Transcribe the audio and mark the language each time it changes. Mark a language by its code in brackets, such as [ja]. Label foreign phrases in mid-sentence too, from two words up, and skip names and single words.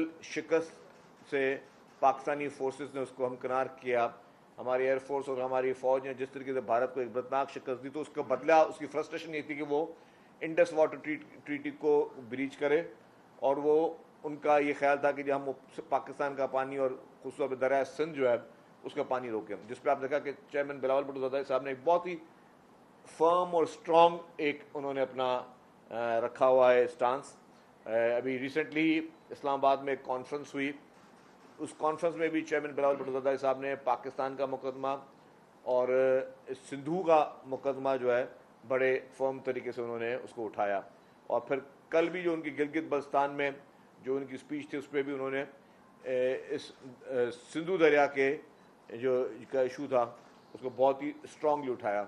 [ur] شکست سے پاکستانی فورسز نے اس کو ہمکنار کیا، ہماری ایئرفورس اور ہماری فوج نے جس طریقے سے بھارت کو ایک بدناک شکست دی، تو اس کا بدلہ، اس کی فرسٹریشن یہ تھی کہ وہ انڈس واٹر ٹریٹی کو بریچ کرے، اور وہ ان کا یہ خیال تھا کہ جب ہم پاکستان کا پانی اور خصوص دریا سندھ جو ہے اس کا پانی روکیں، جس پر آپ دیکھا کہ چیئرمین بلاول بھٹو زرداری صاحب نے ایک بہت ہی فرم اور اسٹرانگ ایک انہوں نے اپنا رکھا ہوا ہے اسٹانس. ابھی ریسنٹلی اسلام آباد میں ایک کانفرنس ہوئی، اس کانفرنس میں بھی چیئرمین بلاول بھٹو زرداری صاحب نے پاکستان کا مقدمہ اور سندھو کا مقدمہ جو ہے بڑے فرم طریقے سے انہوں نے اس کو اٹھایا. اور پھر کل بھی جو ان کی گلگت بلتستان میں جو ان کی اسپیچ تھی اس پر بھی انہوں نے اس سندھو دریا کے جو کا ایشو تھا اس کو بہت ہی اسٹرانگلی اٹھایا.